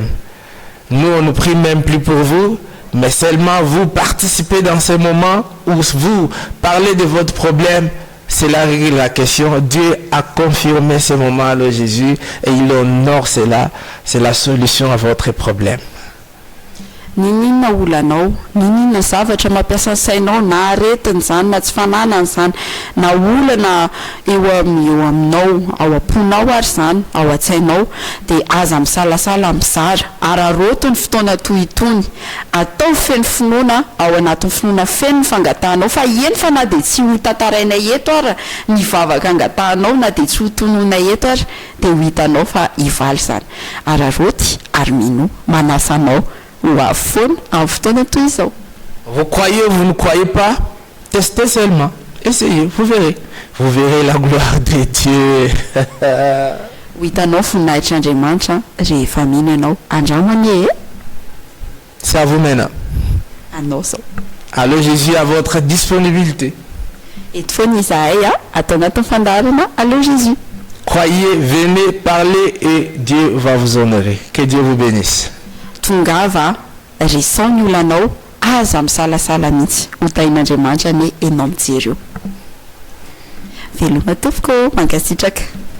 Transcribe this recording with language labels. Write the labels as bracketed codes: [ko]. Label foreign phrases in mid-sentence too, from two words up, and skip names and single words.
[fr] Nous, on ne prie même plus pour vous. Mais seulement vous participez dans ces moments où vous parlez de votre problème, c'est la règle de la question. Dieu a confirmé ce moment à Jésus et il honore cela. C'est la solution à votre problème. [mg] Ninina olanao, ninina zavatra mampiasa sainao na aretiny zany na tsy fananany zany na olana eo aminao ao am-ponao ary zany ao an-tsainao de aza misalasala mizara ararotony fotoana toy itony atao feno finoana ao anatin'ny finoana feno fangatanao fa eny fa na de tsy ho tantarainay eto ara ny vavaka angatanao na de tsy ho tononay eto ara de ho hitanao fa ivaly zany araroty ary mino manasanao. [fr] Vous croyez ou vous ne croyez pas, testez seulement, essayez, vous verrez. Vous verrez la gloire de Dieu. C'est à vous maintenant. Allô Jésus à votre disponibilité. Allô Jésus. Croyez, venez, parlez et Dieu va vous honorer. Que Dieu vous bénisse. [mg] Tongava resaony olanao aza misalasala mihitsy ho tain'Andriamanitra ny enao mijery eo veloma tompoko mankasitraka.